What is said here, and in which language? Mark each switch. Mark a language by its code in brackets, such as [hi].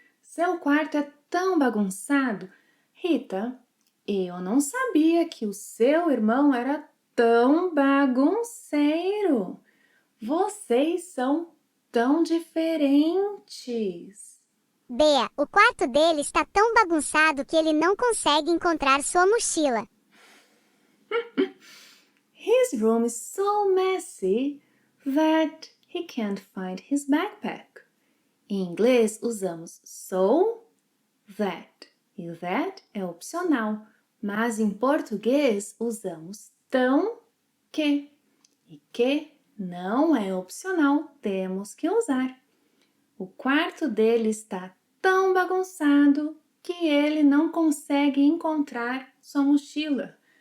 [pt] Seu quarto é tão bagunçado. Rita, eu não sabia que o seu irmão era tão bagunceiro. Vocês são tão diferentes. Bea, o quarto dele está tão bagunçado que ele não consegue encontrar sua mochila. [en] His room is so messy that he can't find his backpack. [pt] Em inglês, usamos so, that. E o that é opcional, mas em português usamos tão, que. E que não é opcional, temos que usar. O quarto dele está tão bagunçado que ele não consegue encontrar sua mochila.